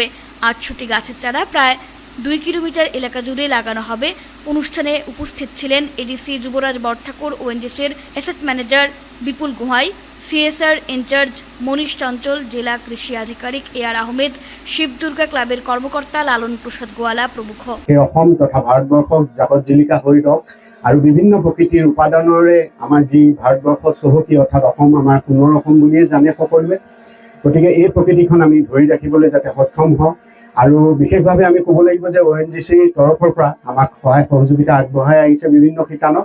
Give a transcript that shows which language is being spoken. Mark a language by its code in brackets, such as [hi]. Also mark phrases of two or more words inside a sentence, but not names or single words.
[bn] 800টি গাছের চারা প্রায় 2 কিলোমিটার এলাকা জুড়ে লাগানো হবে। অনুষ্ঠানে উপস্থিত ছিলেন এডিসি যুবরাজ বরঠাকুর, ওএনজিসির [en] asset manager [bn] বিপুল গোহাই, [en] CSR in-charge [bn] মনীষ চঞ্চল, জেলা কৃষি আধিকারিক AR আহমেদ, শিবদুর্গা ক্লাবের কর্মকর্তা লালন প্ৰসাদ গোৱালা প্ৰমুখ। [as] অসম তথা ভাৰতবৰ্ষক জাকত জিলিকা হৈ ৰওক আৰু বিভিন্ন প্ৰকৃতিৰ উপাদানৰে আমাৰ যি ভাৰতবৰ্ষ চহকী অৰ্থাৎ অসম আমাৰ সোণৰ অসম বুলিয়ে জানে সকলোৱে। গতিকে এই প্ৰকৃতিখন আমি ধৰি ৰাখিবলৈ যাতে সক্ষম হওঁ আৰু বিশেষভাৱে আমি ক'ব লাগিব যে ONGCৰ তৰফৰ পৰা আমাক সহায় সহযোগিতা আগবঢ়াই আহিছে বিভিন্ন শিতানত।